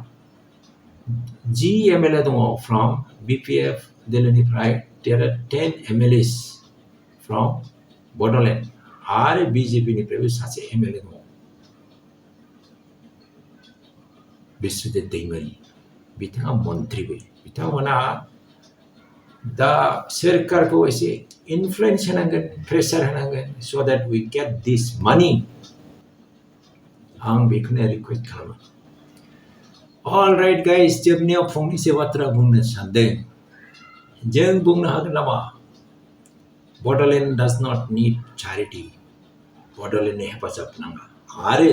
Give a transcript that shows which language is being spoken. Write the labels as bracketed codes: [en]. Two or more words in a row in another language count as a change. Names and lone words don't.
[brx] एमएलए दङ फ्रम बिपिएफ दिल्लीनिफ्राय [en] there are 10 MLAs from Bodoland [brx] आरो बिजेपिनिफ्रायबो सासे एमएलए दङ बिस्वजित दैमारी बिथाङा मन्त्रिबो बिथांमोना दा सोरखारखौ एसे इनफ्लुएन्स होनांगोन प्रेसार होनांगोन [en] so that we get this money [brx] आं बेखौनो रिक्वेस्ट खालामो [en] alright guys [brx] जोबनायाव फंनैसो बाथ्रा बुंनो सानदों जों बुंनो हागोन नामा बड'लेण्ड [en] does not need charity [brx] बड'लेण्डनि हेफाजाब नाङा आरो